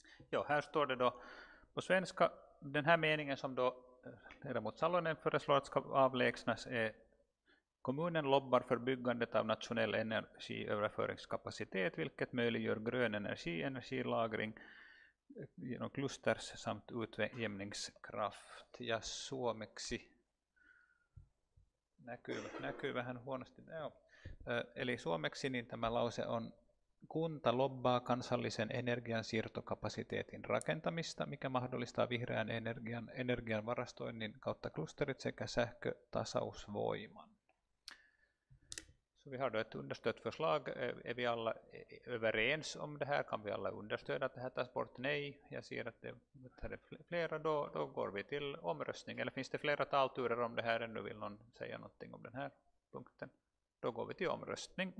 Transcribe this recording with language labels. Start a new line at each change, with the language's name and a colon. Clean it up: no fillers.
Swedish: Jo, här står det då på svenska, den här meningen som då ledamot Salonen föreslår att ska avlägsnas är: kommunen lobbar för byggandet av nationell energiöverföringskapacitet, vilket möjliggör grön energi, energilagring genom klusters samt utjämningskraft.
Finnish: Ja suomeksi näkyy vähän huonosti. Joo. Eli suomeksi niin tämä lause on: kunta lobbaa kansallisen energiansiirtokapasiteetin rakentamista, mikä mahdollistaa vihreän energian varastoinnin kautta klusterit sekä sähkötasausvoiman.
Swedish: Så vi har då ett understött förslag. Är vi alla överens om det här? Kan vi alla understöda att det här tas bort? Nej. Jag ser att det är flera. Då går vi till omröstning. Eller finns det flera talturer om det här? Ännu vill någon säga någonting om den här punkten? Då går vi till omröstning.